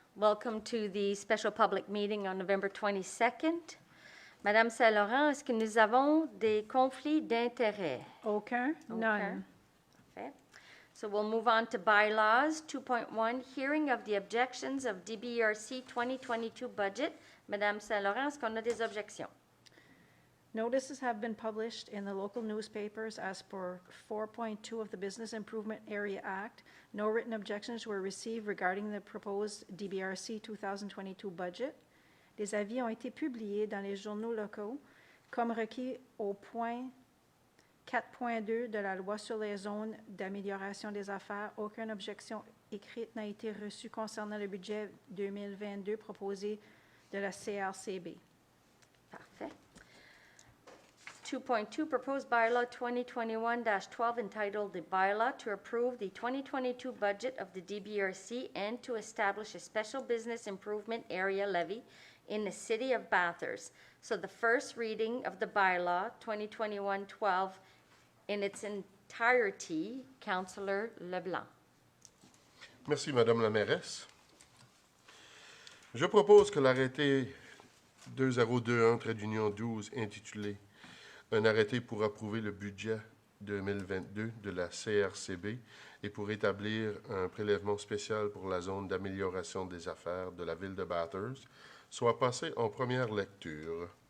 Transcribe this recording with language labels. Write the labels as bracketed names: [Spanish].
[English] Welcome to the special public meeting on November 22nd. [French] Madame Saint-Laurent, est-ce que nous avons des conflits d'intérêts? Aucun? None. [English] Okay. So we'll move on to bylaws. 2.1, hearing of the objections of DBRC 2022 budget. [French] Madame Saint-Laurent, est-ce qu'on a des objections? [English] Notices have been published in the local newspapers as per 4.2 of the Business Improvement Area Act. No written objections were received regarding the proposed DBRC 2022 budget. [French] Les avis ont été publiés dans les journaux locaux comme requis au point 4.2 de la loi sur les zones d'amélioration des affaires. Aucune objection écrite n'a été reçue concernant le budget 2022 proposé de la CRCB. Parfait. [English] 2.2, proposed bylaw 2021-12 entitled the bylaw to approve the 2022 budget of the DBRC and to establish a special business improvement area levy in the city of Bathurst. So the first reading of the bylaw 2021-12 in its entirety, Councillor Leblanc. [French] Merci, Madame la mairesse. Je propose que l'arrêté 2021-12 intitulé un arrêté pour approuver le budget 2022 de la CRCB et pour établir un prélèvement spécial pour la zone d'amélioration des affaires de la ville de Bathurst soit passé en première lecture.